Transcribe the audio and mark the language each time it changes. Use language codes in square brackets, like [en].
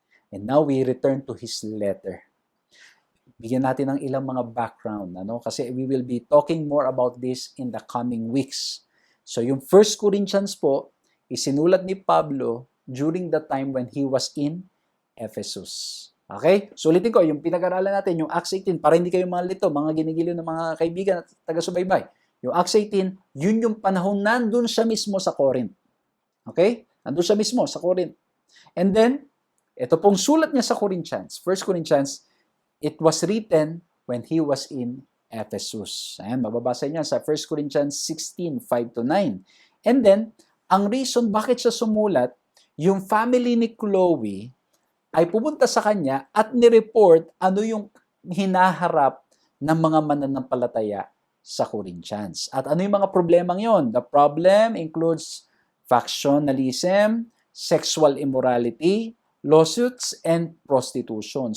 [en] And now we return to his letter. [tl] Bigyan natin ng ilang mga background, kasi [en] we will be talking more about this in the coming weeks. [tl] So yung 1 Corinthians po, isinulat ni Pablo [en] during the time when he was in Ephesus. Okay? [tl] So ulitin ko, yung pinag-aralan natin, yung Acts 18, para hindi kayo mga lito, mga ginigiliw ng mga kaibigan at taga-subaybay. Yung Acts 18, yun yung panahon nandun siya mismo sa Corinth. Okay? Nandun siya mismo sa Corinth. [en] And then, [tl] ito pong sulat niya sa Corinthians, [en] 1 Corinthians, it was written when he was in Ephesus. [tl] Ayan, mababasa niyo sa 1 Corinthians 16, 5-9. And then, ang reason bakit siya sumulat, yung family ni Chloe ay pumunta sa kanya at nireport ano yung hinaharap ng mga mananampalataya sa Corinthians. At ano yung mga problemang yon? [en] The problem includes factionalism, sexual immorality, lawsuits, and prostitution.